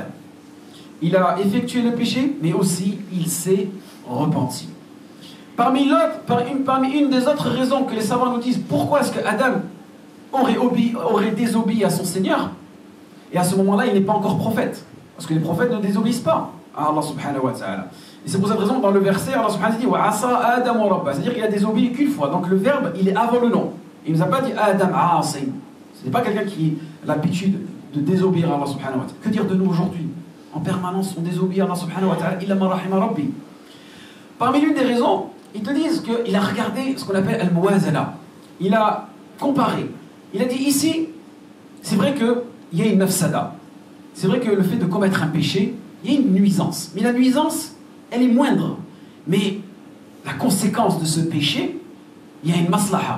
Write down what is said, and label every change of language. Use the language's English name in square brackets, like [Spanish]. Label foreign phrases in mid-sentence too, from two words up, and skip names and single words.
[French] Il a effectué le péché, mais aussi il s'est repenti. Parmi une des autres raisons que les savants nous disent pourquoi est-ce que Adam aurait désobéi à son Seigneur, et à ce moment-là, il n'est pas encore prophète. Parce que les prophètes ne désobéissent pas à Allah [Arabic] سبحانه وتعالى. [French] Et c'est pour cette raison, dans le verset, Allah [Arabic] سبحانه وتعالى [French] dit [Arabic] وعصى آدم وربه, [French] c'est-à-dire qu'il a désobéi qu'une fois. Donc le verbe, il est avant le nom. Il ne nous a pas dit Adam asim. Ce n'est pas quelqu'un qui a l'habitude de désobéir à Allah [Arabic] سبحانه وتعالى. [French] Que dire de nous aujourd'hui? En permanence, on désobéit à Allah [Arabic] سبحانه وتعالى, إلا ما رحم ربي. [French] Parmi l'une des raisons, ils te disent qu'il a regardé ce qu'on appelle al-muwazana. Il a comparé. Il a dit ici, c'est vrai qu'il y a une mafsada. C'est vrai que le fait de commettre un péché, il y a une nuisance. Mais la nuisance, elle est moindre. Mais la conséquence de ce péché, il y a une maslaha.